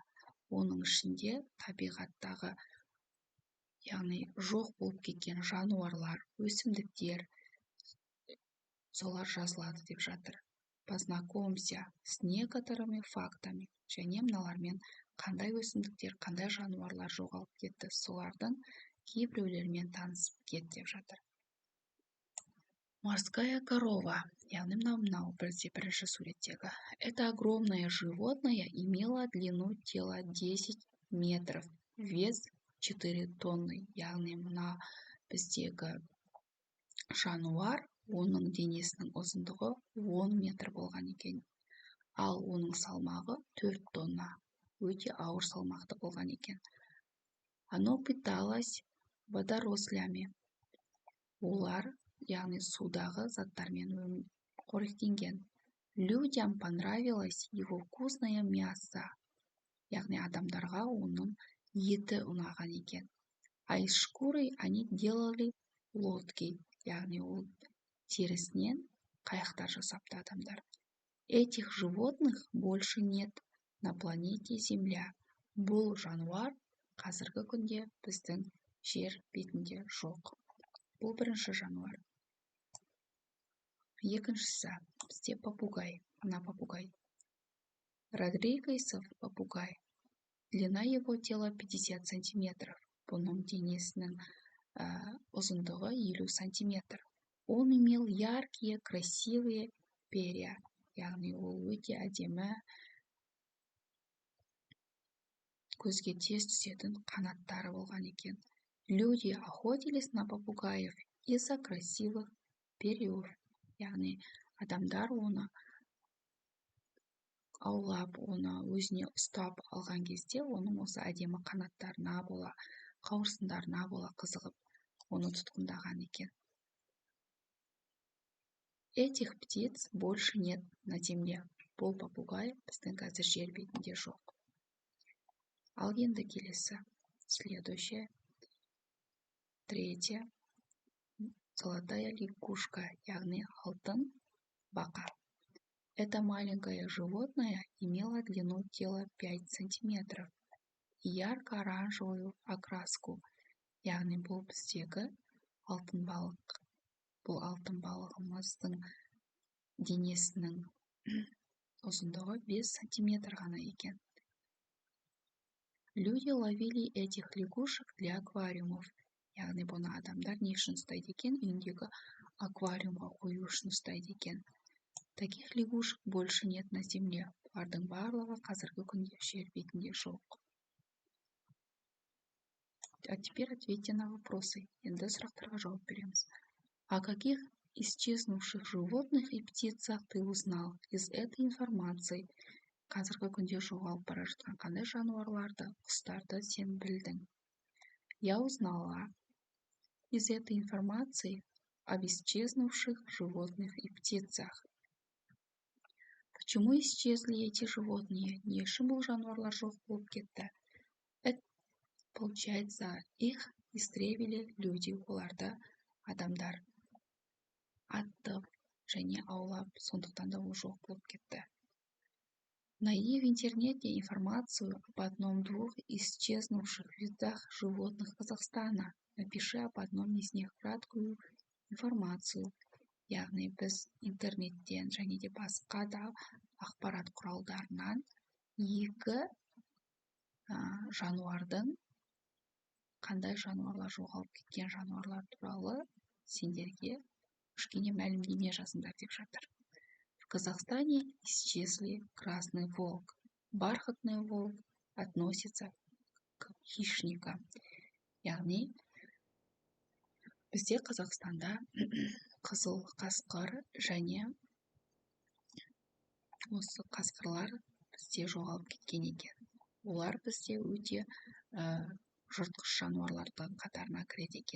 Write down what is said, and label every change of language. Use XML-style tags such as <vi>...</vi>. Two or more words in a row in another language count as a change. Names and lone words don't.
<kk>Оның ішінде табиғаттағы, яғни жоқ болып кеткен жануарлар, өсімдіктер, солар жазылады деп жатыр.</kk> <ru>Познакомься с некоторыми фактами.</ru> <kk>Және мыналармен қандай өсімдіктер, қандай жануарлар жоғалып кетті, солардың кейбіреулерімен танысып кет деп жатыр.</kk> <ru>Морская корова,</ru> <kk>яғни мынау бірінші суреттегі.</kk> <ru>Это огромное животное имело длину тела 10 метров, вес 4 тонны.</ru> <kk>Яғни мына біздегі жануар, оның денесінің ұзындығы 10 метр болған екен. Ал оның салмағы 4 тонна. Өте ауыр салмақты болған екен.</kk> <ru>Оно питалось водорослями.</ru> <kk>Олар, яғни судағы заттармен қоректенген.</kk> <ru>Людям понравилось его вкусное мясо.</ru> <kk>Яғни адамдарға оның еті ұнаған екен.</kk> <ru>А из шкуры они делали лодки.</ru> <kk>Яғни ол терісінен қайықтар жасапты адамдар.</kk> <ru>Этих животных больше нет на планете Земля.</ru> <kk>Бұл жануар қазіргі күнде біздің жер бетінде жоқ. Бұл бірінші жануар. Екіншісі, бізде попугай. Мына попугай. Родригесов попугай.</kk> <ru>Длина его тела 50 сантиметров.</ru> <kk>Бұның денесінің ұзындығы 50 сантиметр.</kk> <ru>Он имел яркие, красивые перья.</ru> <kk>Яғни ол өте әдемі, көзге тез түсетін қанаттары болған екен.</kk> <ru>Люди охотились на попугаев из-за красивых перьев.</ru> <kk>Яғни адамдар оны аулап, оны өзіне ұстап алған кезде, оның осы әдемі қанаттарына бола, қауырсындарына бола қызығып, оны тұтқындаған екен.</kk> <ru>Этих птиц больше нет на земле.</ru> <kk>Бұл попугай біздің қазір жер бетінде жоқ. Ал енді келесі.</kk> <ru>Следующее. Третье. Золотая лягушка,</ru> <kk>яғни алтын бақа.</kk> <ru>Это маленькое животное имело длину тела 5 сантиметров и ярко-оранжевую окраску.</ru> <kk>Яғни бұл біздегі алтын балық. Бұл алтын балығымыздың денесінің ұзындығы 5 сантиметр ғана екен.</kk> <ru>Люди ловили этих лягушек для аквариумов.</ru> <kk>Яғни бұны адамдар не үшін ұстайды екен? Үйіндегі аквариумға қою үшін ұстайды екен.</kk> <ru>Таких лягушек больше нет на земле.</ru> <kk>Бұлардың барлығы қазіргі күнде жер бетінде жоқ.</kk> <ru>А теперь ответьте на вопросы.</ru> <kk>Енді сұрақтарға жауап береміз.</kk> <ru>О каких исчезнувших животных и птицах ты узнал из этой информации?</ru> <kk>Қазіргі күнде жоғалып бара жатқан қандай жануарларды, құстарды сен білдің?</kk> <ru>Я узнала из этой информации об исчезнувших животных и птицах. Почему исчезли эти животные?</ru> <kk>Не үшін бұл жануарлар жоқ болып кетті?</kk> <ru>Получается, их истребили люди,</ru> <kk>оларды адамдар атып және аулап, сондықтан да ол жоқ болып кетті.</kk> <ru>Найди в интернете информацию об одном-двух исчезнувших видах животных Казахстана. Напиши об одном из них краткую информацию.</ru> <kk>Яғни біз интернеттен және де басқа да ақпарат құралдарынан екі жануардың, қандай жануарлар жоғалып кеткен жануарлар туралы сендерге кішкене мәлімдеме жазыңдар деп жатыр.</kk> <ru>В Казахстане исчезли красный волк. Бархатный волк относится к хищникам.</ru> <kk>Яғни бізде Қазақстанда қызыл қасқыр және осы қасқырлар бізде жоғалып кеткен екен. Олар бізде өте жыртқыш жануарлардың қатарына кіреді екен.</kk>